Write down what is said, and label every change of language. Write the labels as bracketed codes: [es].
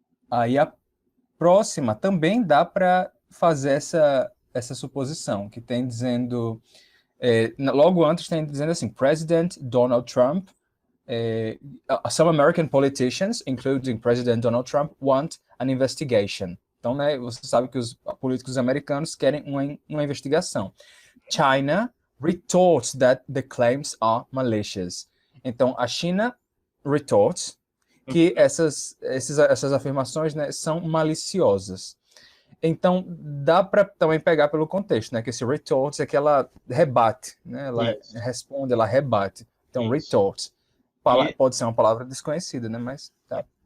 [pt] Aí a próxima também dá para fazer essa suposição, que tem dizendo, logo antes tem dizendo assim, President Donald Trump, [en] some American politicians, including President Donald Trump, want an investigation. [pt] Então, né, você sabe que os políticos americanos querem uma investigação. [en] China retorts that the claims are malicious. [pt] Então, a China retorts que essas afirmações, né, são maliciosas. Então, dá para também pegar pelo contexto, né, que esse retort é que ela rebate, né, ela responde, ela rebate. Então, retort pode ser uma palavra desconhecida, né, mas tá.